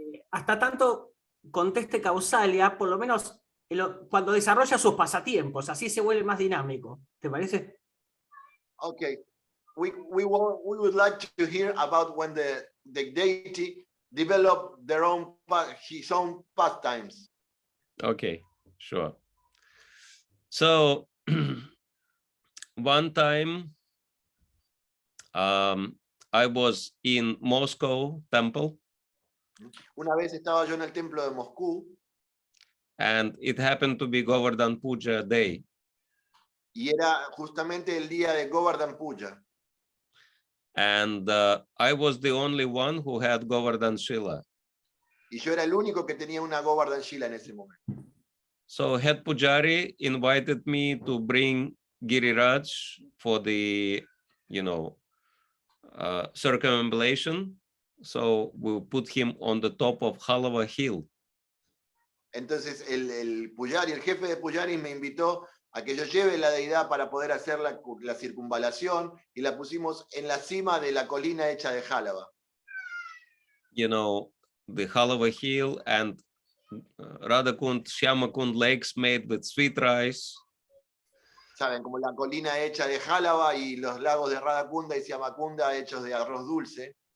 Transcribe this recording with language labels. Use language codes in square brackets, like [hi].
[es] Hasta tanto conteste Kausalya, por lo menos cuando desarrolla sus pasatiempos, así se vuelve más dinámico. ¿Te parece? Ok. [en] we would like to hear about when the deity developed his own pastimes. Okay, sure. So one time I was in Moscow temple, [es] Una vez estaba yo en el templo de Moscú [en] and it happened to be Govardhan Puja day. [es] y era justamente el día de Govardhan Puja. [en] And I was the only one who had Govardhan Shila. [es] Y yo era el único que tenía una Govardhan Shila en ese momento. [en] So head pujari invited me to bring Giriraj for the, circumambulation. So we put him on the top of Halava Hill. [es] Entonces el Pujari, el jefe de Pujari me invitó a que yo lleve la deidad para poder hacer la circunvalación y la pusimos en la cima de la colina hecha de Jálava. [en] The Halava Hill and Radhakund, Shyamakund lakes made with sweet rice. [es] Saben, como la colina hecha de Jálava y los lagos de Radhakunda y Shyamakunda hechos de arroz dulce.